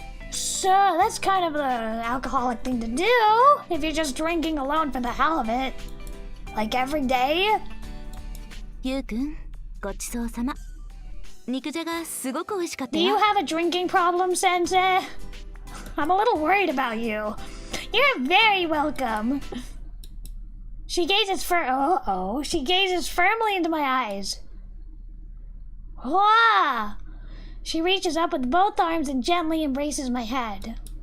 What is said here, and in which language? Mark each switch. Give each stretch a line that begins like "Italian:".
English: So that's kind of the alcoholic thing to do, if you're just drinking alone for the hell of it. Like every day?
Japanese: ゆうくんごちそうさま肉じゃがすごく美味しかった
English: Do
Japanese: よ
English: you have a drinking problem, Sensei? I'm a little worried about you. You're very welcome. She gazes She gazes firmly into my eyes. Wow! She reaches up with both arms and gently embraces my head.